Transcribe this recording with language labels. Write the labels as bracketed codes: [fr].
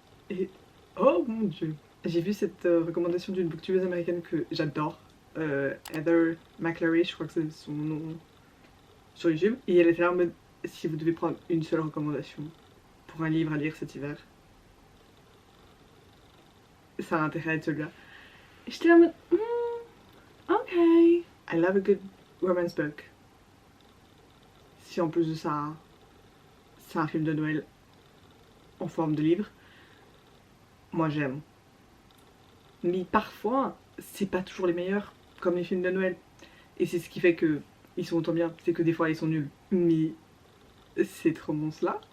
[fr] Et oh mon dieu, j'ai vu cette recommandation d'une booktubeuse américaine que j'adore, Heather McClary, je crois que c'est son nom sur YouTube. Et elle était là en mode, si vous devez prendre une seule recommandation pour un livre à lire cet hiver, ça a intérêt à être celui-là. Et j'étais là en mode, ok. [en] I love a good romance book. [fr] Si en plus de ça, c'est un film de Noël en forme de livre, moi j'aime. Mais parfois, c'est pas toujours les meilleurs, comme les films de Noël. Et c'est ce qui fait que ils sont autant bien, c'est que des fois ils sont nuls. Mais c'est trop bon cela.